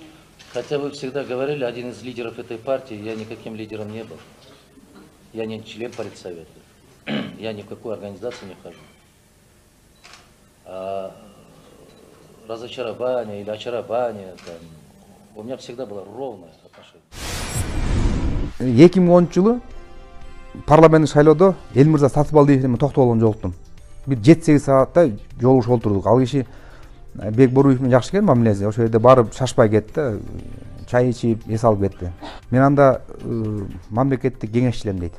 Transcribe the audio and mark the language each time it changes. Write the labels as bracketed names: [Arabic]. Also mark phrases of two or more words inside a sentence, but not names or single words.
[Russian] Хотя вы всегда говорили, один из лидеров этой партии, я никаким лидером не был. Я не член партсовета. Я ни в какую организацию не вхожу. А разочарование или очарование, там, у меня всегда было ровное отношение. [Kyrgyz] 2010 жылы парламенттик шайлоодо Элмырза Сатыбалдиев менен токтогулган жолуктум. Бир 7-8 саатта жолугушуп отурдук. Ал киши Бекборуев менен жакшы экен мамилеси. Ошол жерде барып шашпай кетти, чай ичип, эс алып кетти. Мен анда мамлекеттик кеңешчилерим дейт.